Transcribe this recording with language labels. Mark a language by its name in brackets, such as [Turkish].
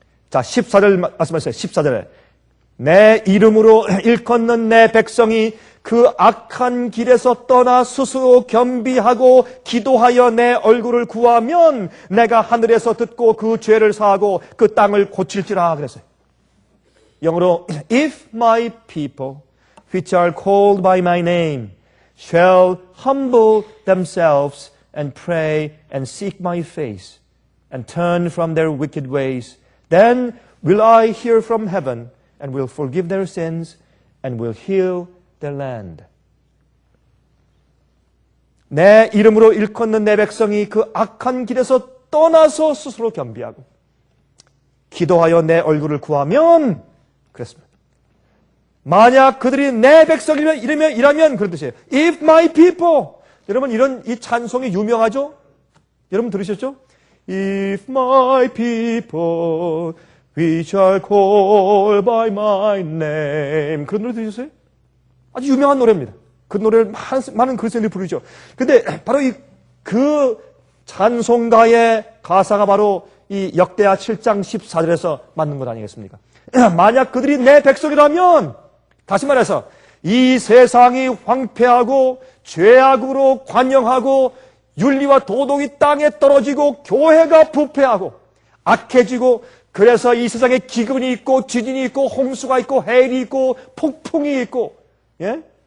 [Korean] 자, 14절 말씀하세요. 14절에 내 이름으로 일컫는 내 백성이 그 악한 길에서 떠나 스스로 겸비하고 기도하여 내 얼굴을 구하면 내가 하늘에서 듣고 그 죄를 사하고 그 땅을 고칠지라 그랬어요. [English] 영어로 If my people which are called by my name shall humble themselves and pray and seek my face and turn from their wicked ways, then will I hear from heaven and will forgive their sins and will heal their land. [Korean] 내 이름으로 일컫는 내 백성이 그 악한 길에서 떠나서 스스로 겸비하고, 기도하여 내 얼굴을 구하면 그랬습니다. 만약 그들이 내 백성이라면 그런 뜻이에요. [English] If my people. [Korean] 여러분 이 찬송이 유명하죠? 여러분 들으셨죠? [English] If my people which are called by my name. [Korean] 그런 노래 들으셨어요? 아주 유명한 노래입니다. 그 노래를 많은 그리스도인들이 부르죠. 근데 바로 그 찬송가의 가사가 바로 이 역대하 7장 14절에서 맞는 것 아니겠습니까? 만약 그들이 내 백성이라면, 다시 말해서 이 세상이 황폐하고 죄악으로 관영하고 윤리와 도덕이 땅에 떨어지고 교회가 부패하고 악해지고, 그래서 이 세상에 기근이 있고 지진이 있고 홍수가 있고 해일이 있고 폭풍이 있고, 예?